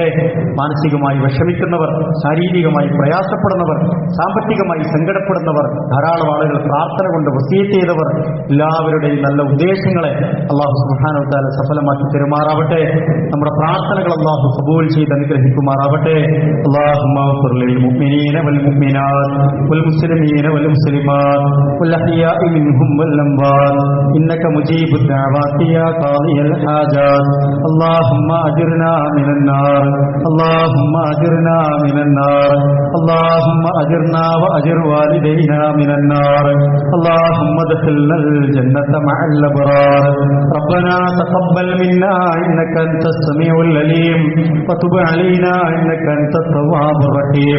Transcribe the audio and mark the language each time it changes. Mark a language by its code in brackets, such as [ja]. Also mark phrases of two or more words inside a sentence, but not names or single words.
[ml] മാനസികമായി വിഷമിക്കുന്നവർ, ശാരീരികമായി പ്രയാസപ്പെടുന്നവർ, സാമ്പത്തികമായി സങ്കടപ്പെടുന്നവർ, ധാരാളം ആളുകൾ പ്രാർത്ഥന കൊണ്ട് വസിയത്ത് ചെയ്തവർ, എല്ലാവരുടെയും നല്ല ഉദ്ദേശങ്ങളെ അള്ളാഹു [ar] سبحانه وتعالى [ml] സഫലമാക്കി തരുമാറാവട്ടെ. നമ്മുടെ പ്രാർത്ഥനകൾ അള്ളാഹു ഖബൂൽ ചെയ്ത് അനുഗ്രഹിക്കുമാറാവട്ടെ. [ar] اللهم اغفر للمؤمنين والمؤمنات والمسلمين والمسلمات والأحياء منهم والأموات إنك مجيب الدعوات يا قاضي الحاجات. اللهم أجرنا من النار، اللهم أجرنا من النار، اللهم أجرنا وأجر والدينا من النار، اللهم ادخلنا الجنة مع الأبرار. ربنا تقبل منا إنك أنت السميع العليم وتب علينا إنك أنت التواب الرحيم.